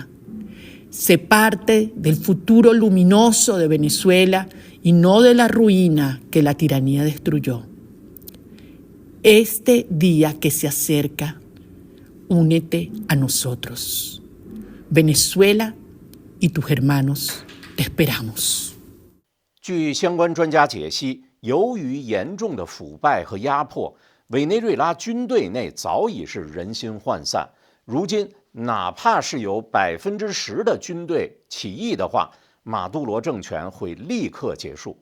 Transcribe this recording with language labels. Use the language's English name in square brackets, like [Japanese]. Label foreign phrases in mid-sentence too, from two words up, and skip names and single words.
[Spanish] Sé parte del futuro luminoso de Venezuela y no de la ruina que la tiranía destruyó. Este día que se acerca, únete a nosotros. Venezuela y tus hermanos te esperamos. [Chinese] 据相关专家解析，由于严重的腐败和压迫，委内瑞拉军队内早已是人心涣散。如今，哪怕是有10%的军队起义的话，马杜罗政权会立刻结束。